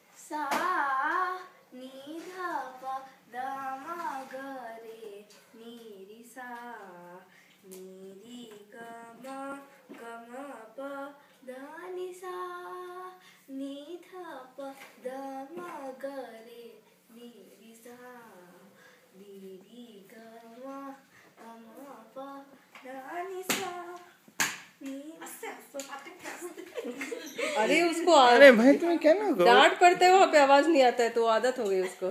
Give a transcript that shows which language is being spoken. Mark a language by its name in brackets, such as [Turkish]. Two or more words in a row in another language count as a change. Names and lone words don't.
[Hindi] सा नी धा पा दा मा ग रे नी री सा नी री ग म प दा नि सा नी धा पा दा मा ग रे नी री सा नी री ग म प दा नि सा। अरे उसको अरे भाई तुम्हें क्या ना डांट पड़ते वहाँ पे आवाज नहीं आता है तो आदत हो गई उसको।